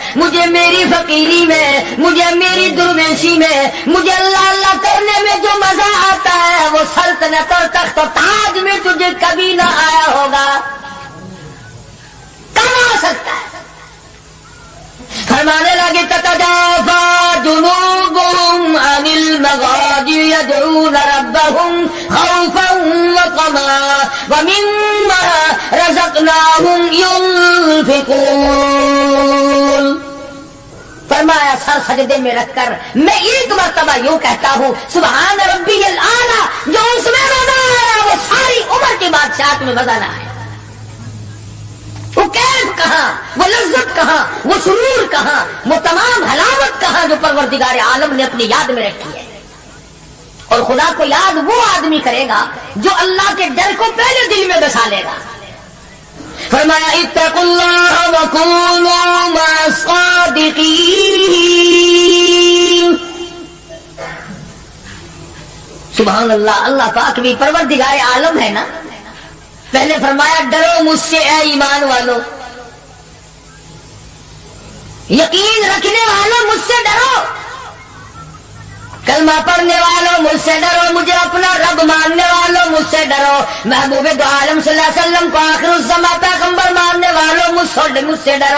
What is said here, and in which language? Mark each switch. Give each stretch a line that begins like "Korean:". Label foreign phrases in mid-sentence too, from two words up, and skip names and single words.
Urdu: مجھے میری فقیری میں، مجھے میری درویشی میں، مجھے اللہ اللہ کرنے میں جو مزا آتا ہے وہ سلطنت اور تخت تاج میں تجھے کبھی نہ آیا ہوگا، کب آ سکتا ہے. فرمانے لگے
Arabic: تتجافى جنوبهم عن المضاجع يدعون ربهم خوفا و طمعا و مما رزقناهم ينفقون.
Urdu: فرمایا سر سجدے میں رکھ کر میں ایک مرتبہ یوں کہتا ہوں
Arabic: سبحان ربي الأعلى,
Urdu: جو اس میں مزا آیا وہ ساری عمر کی بادشاہت میں مزا نہ آیا. وہ کیف کہاں، وہ لذت کہاں، وہ سرور کہاں، وہ تمام حلاوت کہاں جو پروردگار عالم نے اپنی یاد میں رکھی ہے. اور خدا کو یاد وہ آدمی کرے گا جو اللہ کے ڈر کو پہلے دل میں بسا لے گا.
Arabic: फरमाया اتقوا الله و كونوا مع الصادقين. سبحان الله,
Urdu: اللہ پاک بھی پروردگار عالم ہے نا. پہلے فرمایا ڈرو مجھ سے اے ایمان والو، یقین رکھنے والو مجھ سے ڈرو، کلمہ پڑھنے والو مجھ سے ڈرو، مجھے اپنا رب ماننے والو مجھ سے ڈرو، محبوب دو عالم
Arabic: صلى الله عليه وسلم
Urdu: کو آخر الزماں پیغمبر ماننے والو مجھ سے ڈرو.